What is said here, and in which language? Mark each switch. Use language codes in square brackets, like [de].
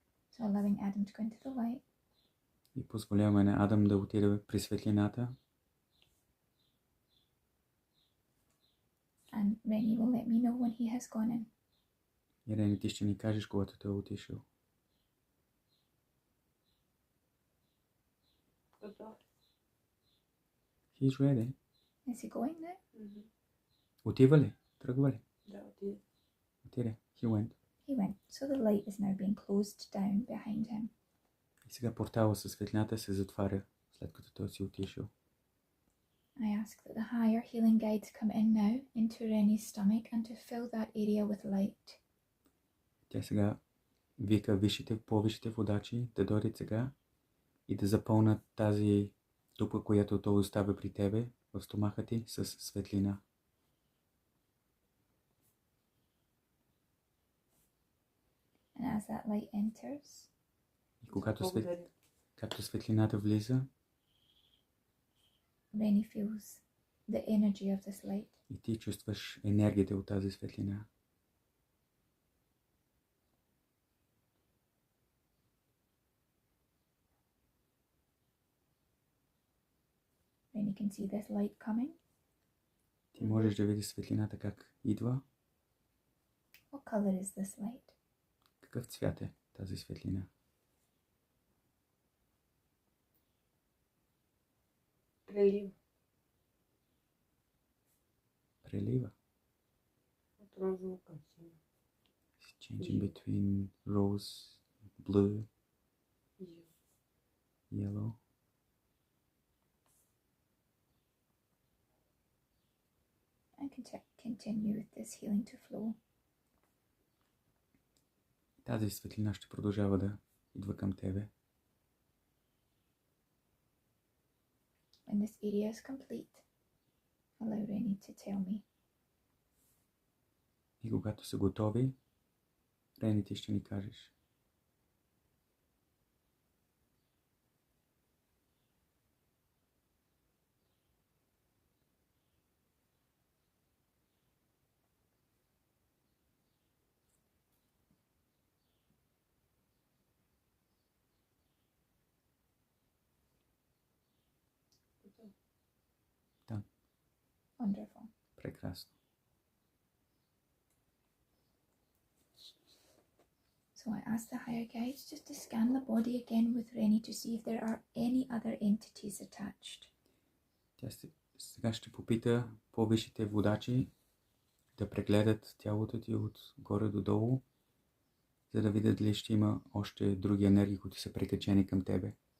[en] So allowing Adam to go into the light. [bg] И позволяваме на Адам да отиде при светлината. [en] Rennie will let me know when he has gone in. [bg] И Рени, ти ще ни кажеш, когато той е отишъл. Готов. [en] He's ready. Is he going now? [bg] Отива ли? Тръгва ли? Да, отиде. Отиде. [en] He went. He went, so the light is now being closed down behind him. [bg] И сега портала със светлината се затваря, след като той си отишъл. [en] I ask that the higher healing guides come in now into Rennie's stomach and to fill that area with light. [bg] Тя сега вика по-висшите водачи да дойдат сега и да запълнат тази дупка, която той оставя при тебе в стомаха ти с светлина. [en] And as that light enters, [bg] И когато Благодаря. както светлината влиза, [en] Rennie feels the energy of this light. [bg] и ти чувстваш енергията от тази светлина. [en] Rennie can see this light coming. [bg] Ти можеш да видиш светлината как идва. [en] What color is this light? [bg] Какъв цвят е тази светлина? Прелива. Прелива. От розово към синьо. [en] It's changing between rose, blue, [bg] И [en] yellow. I can continue with this healing to flow. [bg] Тази светлина ще продължава да идва към тебе. [en] When this area is complete, allow Rennie to tell me. [bg] И когато са готови, Рени, ти ще ни кажеш. готов. [en] Wonderful. [bg] Прекрасно. [en] So I ask the higher guides just to scan the body again with Rennie to see if there are any other entities attached. [bg] Тя сега ще попита по-висшите водачи да прегледат тялото ти от горе до долу, за да видят дали ще има още други енергии, които са прикачени към тебе.